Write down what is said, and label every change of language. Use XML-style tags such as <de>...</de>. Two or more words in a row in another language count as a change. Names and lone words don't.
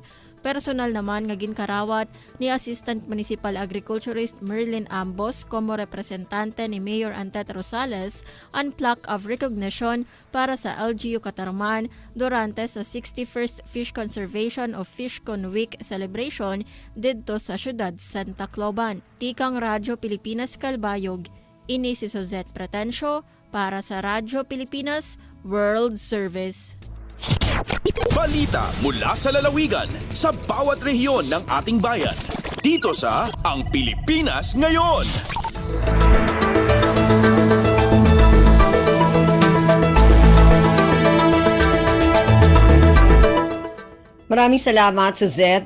<war>Personal naman nga ginkarawat ni Assistant Municipal Agriculturist Merlin Ambos</war> <es>como representante</es> <war>ni Mayor Antet Rosales ang</war> <en>plaque of recognition</en> <war>para sa LGU Katarman durante sa 61st Fish Conservation o FishCon Week celebration didto sa syudad Santa Cloban. Tikang Radyo Pilipinas Calbayog, ini si Suzette Pretencio para sa Radyo Pilipinas World Service.</war> <tl>Balita mula sa lalawigan sa bawat rehiyon ng ating bayan. Dito sa Ang Pilipinas Ngayon. Maraming salamat, Suzette.</tl>